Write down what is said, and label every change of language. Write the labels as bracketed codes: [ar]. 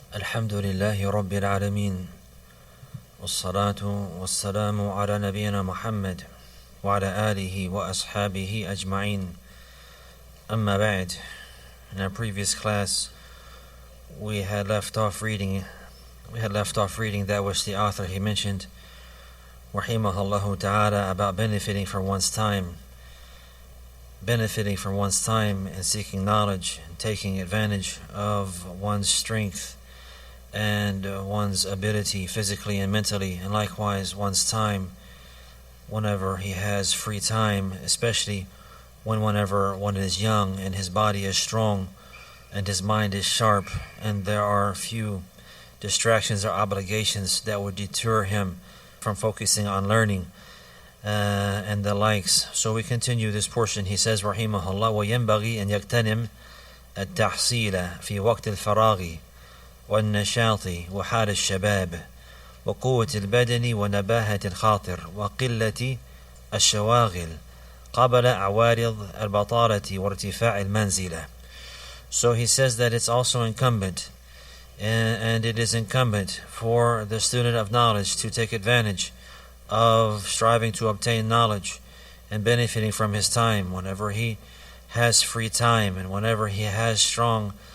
[ar] الحمد لله رب العالمين والصلاة والسلام على نبينا محمد وعلى آله وأصحابه أجمعين أما بعد. [en] In our previous class we had left off reading that which the author he mentioned rahimahullah ta'ala about benefiting from one's time and seeking knowledge and taking advantage of one's strength and one's ability physically and mentally, and likewise one's time whenever he has free time, especially whenever one is young and his body is strong and his mind is sharp and there are few distractions or obligations that would deter him from focusing on learning and the likes. So we continue this portion. He says [ar] rahimahullah وَيَنْبَغِي أَنْ يَغْتَنِمْ التَّحْصِيلَ فِي وَقْتِ الْفَرَاغِ والنشاط وحال الشباب وقوة البدن ونباهة الخاطر وقلة الشواغل قبل عوارض البطالة وارتفاع المنزلة. [en] So he says that it's also incumbent and it is incumbent for the student of knowledge to take advantage of striving to obtain knowledge and benefiting from his time whenever he has free time and whenever he has strong